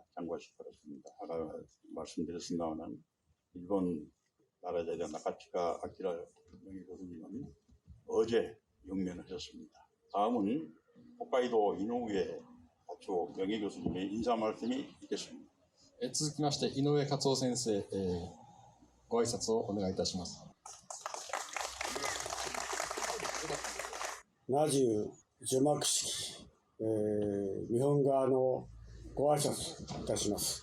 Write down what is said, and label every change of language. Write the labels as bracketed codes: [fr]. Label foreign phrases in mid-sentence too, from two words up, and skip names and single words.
[ko] 참고하시기 바랍니다. 아까 말씀드렸습니다만 일본 나라자대 나카치카 아키라 명예교수님은 어제 영면하셨습니다. 다음은 홋카이도 이노우에 가츠오 명예교수님의 인사 말씀이 있겠습니다. [ja] 続きまして、井上克夫先生、ご挨拶をお願いいたします。ナジュ除幕式、日本側のご挨拶いたします。